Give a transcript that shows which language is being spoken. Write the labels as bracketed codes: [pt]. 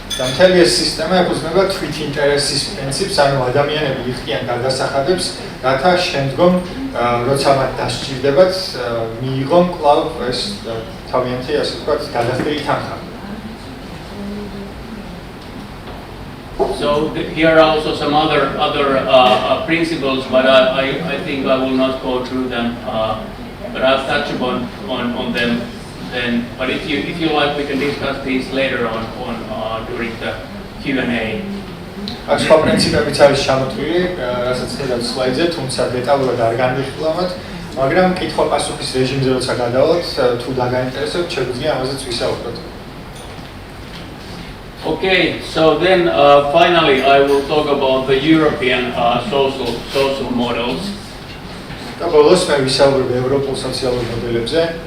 [ka] და მთელი ეს სისტემა ეფუძნება თვით ინტერესის პრინციპს, ანუ ადამიანები იხდიან გადასახადებს, რათა შემდგომ როცა მათ დასჭირდებათ, მიიღონ კვლავ ეს თავიანთი, ასე ვთქვათ, გადახდილი თანხა. [en] So here are also some other principles, but I think I will not go through them. But I'll touch upon them then. But if you like, we can discuss these later on during the Q&A. [ka] აქ სხვა პრინციპებიც არის ჩამოთვლილი, რასაც ხედავთ სლაიდზე, თუმცა დეტალურად არ განვიხილავთ, მაგრამ კითხვა-პასუხის რეჟიმზე როცა გადავალთ, თუ დაგაინტერესებთ, შეგვიძლია ამაზეც ვისაუბროთ. [en] Okay, so then finally I will talk about the European social models. [ka] და ბოლოს მე ვისაუბრებ ევროპულ სოციალურ მოდელებზე.